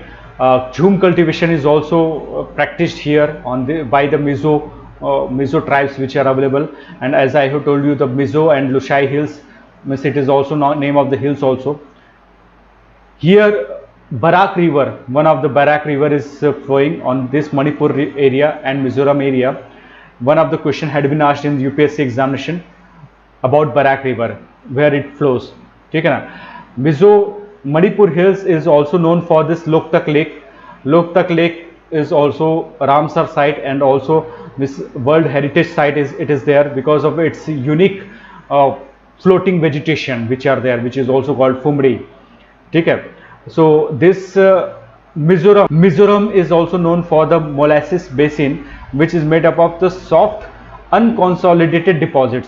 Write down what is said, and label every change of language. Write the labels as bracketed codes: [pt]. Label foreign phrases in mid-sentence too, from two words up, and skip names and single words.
[en] Jhum cultivation is also practiced here by the Mizo tribes which are available, and as I have told you, the Mizo and Lushai hills, means it is also name of the hills also. Here Barak river, one of the Barak river is flowing on this Manipur area and Mizoram area. One of the question had been asked in UPSC examination about Barak river, where it flows. Okay, na? Mizo Manipur hills is also known for this Loktak lake. Loktak lake is also Ramsar site, and also this World Heritage site is there because of its unique floating vegetation which are there, which is also called Fumri. Okay. So this Mizoram is also known for the molasses basin, which is made up of the soft unconsolidated deposits.